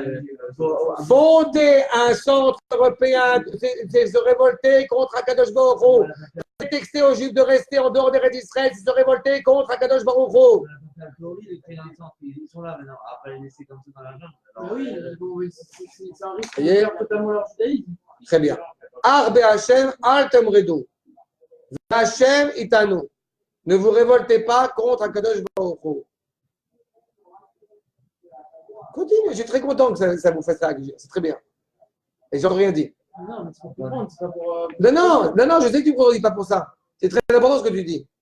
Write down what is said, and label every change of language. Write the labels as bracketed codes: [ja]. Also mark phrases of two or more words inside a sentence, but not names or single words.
[fr] Fonder un centre européen, c'est se révolter contre [he] הקדוש ברוך הוא. [fr] Prétexter aux Juifs de rester en dehors d' [he] ארץ ישראל, [fr] c'est se révolter contre [he] הקדוש ברוך הוא. [fr] Ils sont là maintenant, après les laisser comme ça dans la jungle. C'est un risque de perdre totalement leur judaïsme. Très bien. [he] אך בהשם, אל תמרדו. השם איתנו. [fr] Ne vous révoltez pas contre [he] הקדוש ברוך הוא. [fr] Continue, je suis très content que ça vous fasse ça. C'est très bien. Et j'en ai rien dit. Non, mais c'est pour comprendre, c'est pas pour. Non, je sais que tu ne produis pas pour ça. C'est très important ce que tu dis.